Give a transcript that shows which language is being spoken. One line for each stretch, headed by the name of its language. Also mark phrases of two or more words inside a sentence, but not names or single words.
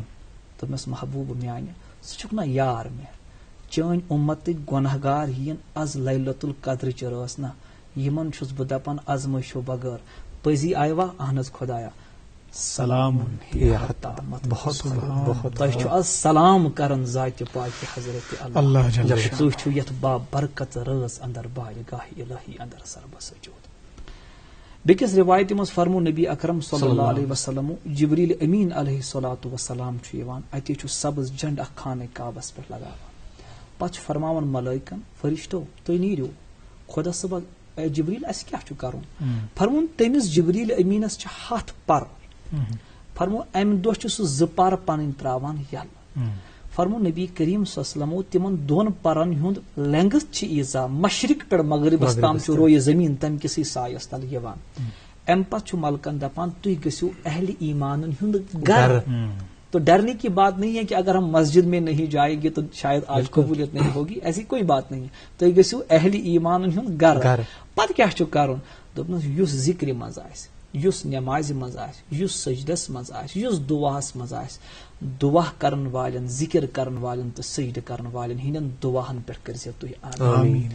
Kashmiri: دوٚپمس محبوٗب میانہِ ژٕ چھُکھ نا یار مےٚ، چٲنۍ اُمتٕکۍ گۄناہ گار یِن از لیلۃ القدرٕچ رٲژ نا، یمن چھُس بہٕ دپان آزمٲیشو بغٲر پٔزی آیوا؟ اہن حظ خدایا سلام. تۄہہِ چھُ آز سلام کران ذاتِ پاکہِ حضرت اللہ، تُہۍ چھُو یتھ با برکت رٲژ اندر بارگاہ الہی اندر سربہ سجود. بیٚکِس روایتہِ منٛز فرمو نبی اکرم
Arabic: صلی اللہ علیہ وسلم
Kashmiri: جبریل امین
Arabic: علیہ الصلوۃ والسلام
Kashmiri: چھُ یِوان، اتے چھُ سبز جنڈ اکھ خانہ کعبس پٮ۪ٹھ لگاوان، پتہٕ چھُ فرماوان ملائکن فرشتو تُہۍ نیٖرِو خۄدا صٲبا جبریل اسہِ کیٛاہ چھُ کرُن؟ فرمون تٔمِس جبریل امیٖنس چھِ 100 پر. فرمو امہِ دۄہ چھُ سُہ 2 پر پنٕنۍ تراوان یلہٕ. فرمو نبی کریم
Arabic: صلی اللہ علیہ وسلم
Kashmiri: تِمن 2 پرن ہُنٛد لینگتھ چھِ ییٖژاہ مشرق پٮ۪ٹھ مغربس تام چھُ رویہِ زمیٖن تمہِ کِسٕے سایس تل یِوان. امہِ پتہٕ چھُ ملکن دپان تُہۍ گٔژھِو اہلِ ایمانن ہُنٛد گرٕ.
Urdu: تو ڈرنے کی بات نہیں ہے کہ اگر ہم مسجد میں نہیں جائیں گے تو شاید آج قبولیت نہیں ہوگی، ایسی کوئی بات نہیں ہے.
Kashmiri: تُہۍ گٔژھِو اہلِ ایمانن ہُنٛد گرٕ. پتہٕ کیٛاہ چھُ کرُن؟ دوٚپنس یُس ذکرِ منٛز آسہِ، یُس نمازِ منٛز آسہِ، یُس سجدس منٛز آسہِ، یُس دعاہس منٛز آسہِ، دعا کرن والٮ۪ن، ذکر کرن والٮ۪ن تہٕ سجدٕ کرن والٮ۪ن ہٕنٛدٮ۪ن دعاہن پٮ۪ٹھ کٔرزیو تُہۍ آمیٖن.